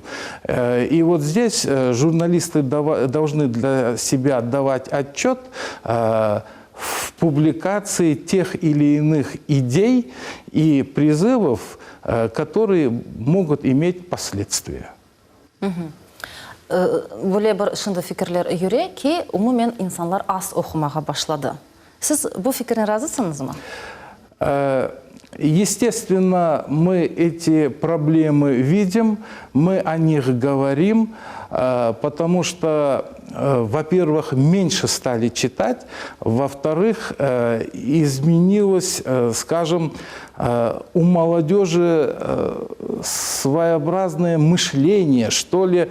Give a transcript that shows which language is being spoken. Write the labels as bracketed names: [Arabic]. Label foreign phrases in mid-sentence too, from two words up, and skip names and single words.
[Russian] И вот здесь журналисты должны для себя давать отчет в публикации тех или иных идей и призывов, которые могут иметь последствия. [Crimean Tatar] Böyle bir şunda fikirler yürü ki umumen insanlar az okumaya başladı. Siz bu fikrine razısınız mı? [Russian] Естественно, мы эти проблемы видим, мы о них говорим, потому что, во-первых, меньше стали читать, во-вторых, изменилось, скажем, у молодежи своеобразное мышление, что ли.